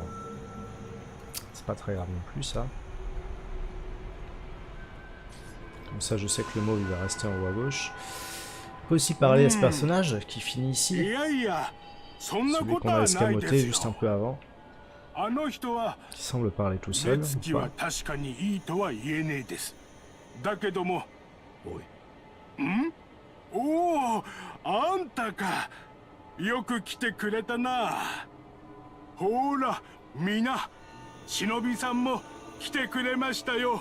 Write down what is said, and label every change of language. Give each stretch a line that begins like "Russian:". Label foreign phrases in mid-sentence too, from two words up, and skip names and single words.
French: C'est pas très grave non plus ça. Comme ça je sais que le mot il va rester en haut à gauche. On peut aussi parler à ce personnage qui finit ici. Celui qu'on a escamoté juste un peu avant. Qui semble parler tout seul. Ou pas.
Japanese: だけども、おお、あんたか。よく来てくれたな。ほら、みな、忍びさんも来てくれましたよ。